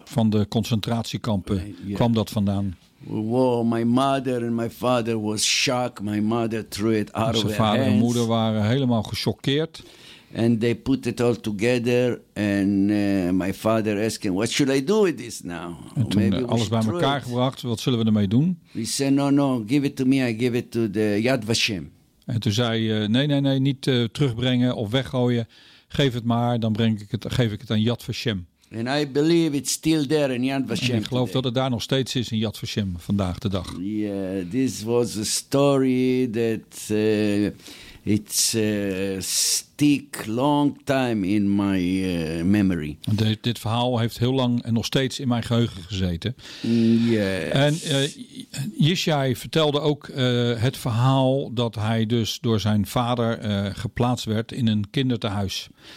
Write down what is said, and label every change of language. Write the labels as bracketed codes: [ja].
[nl] Van de concentratiekampen kwam dat vandaan. [en] Wow, my mother and my father was shocked. My mother threw it out of her hands. [nl] Zijn vader en moeder waren helemaal gechoqueerd. [en] And they put it all together. And my father asked him, what should I do with this now? [nl] En toen maybe alles bij elkaar gebracht. Wat zullen we ermee doen? [en] He said, no, give it to me. I give it to the Yad Vashem. [nl] En toen zei nee, niet terugbrengen of weggooien. Geef het maar, dan geef ik het aan Yad Vashem. [en] And I believe it's still there in Yad Vashem. [nl] En ik geloof [en] today. [nl] Dat het daar nog steeds is in Yad Vashem vandaag de dag. [en] Yeah, this was a story that it's stick long time in my memory. [nl] Dit verhaal heeft heel lang en nog steeds in mijn geheugen gezeten. [en] Yes. [nl] En Ishai vertelde ook het verhaal dat hij dus door zijn vader geplaatst werd in een kindertehuis.